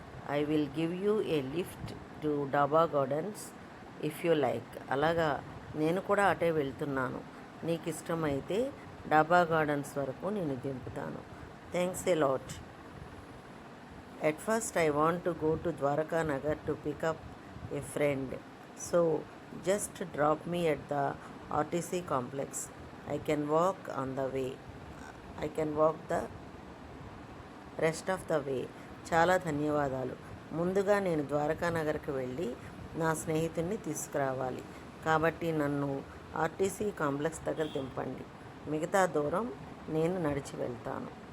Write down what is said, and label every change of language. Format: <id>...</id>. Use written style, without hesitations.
<en>I will give you a lift to Daba gardens if you like.</en> <te>అలాగా నేను కూడా అటే వెళ్తున్నాను. నీకు ఇష్టమైతే డాబా గార్డెన్స్ వరకు నేను దింపుతాను.</te> <en>Thanks a lot. At first, I want to go to Dwarka Nagar to pick up a friend. So, just drop me at the RTC complex. I can walk on the way. I can walk the rest of the way.</en> <te>చాలా ధన్యవాదాలు. ముందుగా నేను ద్వారకా నగర్కి వెళ్ళి నా స్నేహితుడిని తీసుకురావాలి, కాబట్టి నన్ను ఆర్టీసీ కాంప్లెక్స్ దగ్గర దింపండి. మిగతా దూరం నేను నడిచి వెళ్తాను.</te>